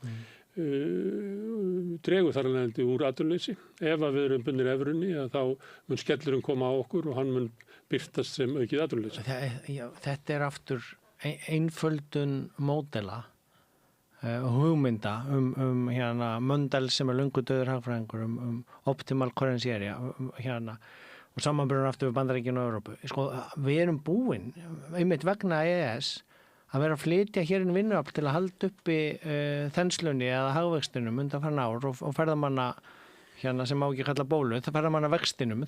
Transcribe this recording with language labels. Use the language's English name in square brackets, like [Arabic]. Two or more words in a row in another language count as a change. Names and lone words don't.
[Icelandic] Dregur þar alveg úr atvinnuleysi. Ef að við erum bundnir evrunni þá mun skellurinn koma á okkur og hann mun birtast sem aukið atvinnuleysi. Þetta er aftur einföldun módela hugmynda hérna Mundell sem er löngu dauður hagfræðingur [English] optimal currency area [Icelandic] hérna og samanburður aftur við Bandaríkin og Evrópu. Sko, við erum búin einmitt vegna EES að vera að flytja hér inn vinnuafl til að halda uppi þenslunni eða hagvextinum undanfarin ár og ferðamanna hérna sem má ekki kalla bólu, það ferðamanna vextinum.